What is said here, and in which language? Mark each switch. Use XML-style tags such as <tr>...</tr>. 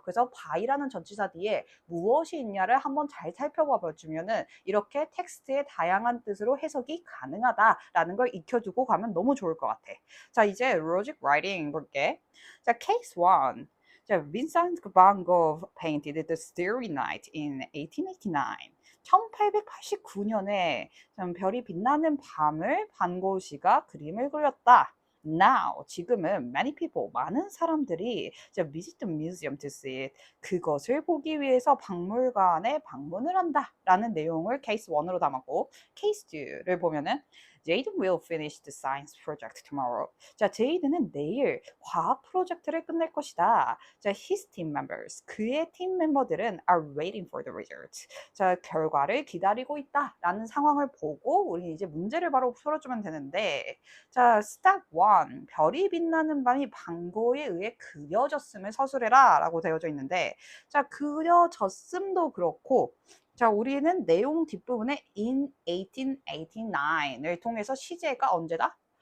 <ko>그래서 by라는 전치사 뒤에 무엇이 있냐를 한번 잘 살펴봐 주면은 이렇게 텍스트의 다양한 뜻으로 해석이 가능하다라는 걸 익혀두고 가면 너무 좋을 것 같아. 자, 이제</ko> <en>logic writing</en> <ko>볼게.</ko> <en>자, case 1. 자, Vincent van Gogh painted the Starry Night in 1889.</en> <ko>1889년에 별이 빛나는 밤을 반고 씨가 그림을 그렸다.</ko> <en>Now,</en> <ko>지금은</ko> <en>many people,</en> <ko>많은 사람들이</ko> <en>visit the museum to see it.</en> <ko>그것을 보기 위해서 박물관에 방문을 한다. 라는 내용을 케이스 1으로 담았고, 케이스 2를 보면은</ko> <en>Jade will finish the science project tomorrow.</en> <ko>자, 제이드는 내일 과학 프로젝트를 끝낼 것이다.</ko> <en>자, his team members.</en> <ko>그의 팀 멤버들은</ko> <en>are waiting for the results.</en> <ko>자, 결과를 기다리고 있다. 라는 상황을 보고 우리 이제 문제를 바로 풀어주면 되는데, 자, step 1. 별이 빛나는 밤이 방고에 의해 그려졌음을 서술해라. 라고 되어져 있는데, 자, 그려졌음도 그렇고, 자, 우리는 내용 뒷부분에</ko> <en>in 1889</en> <ko>을 통해서 시제가 언제다?</ko>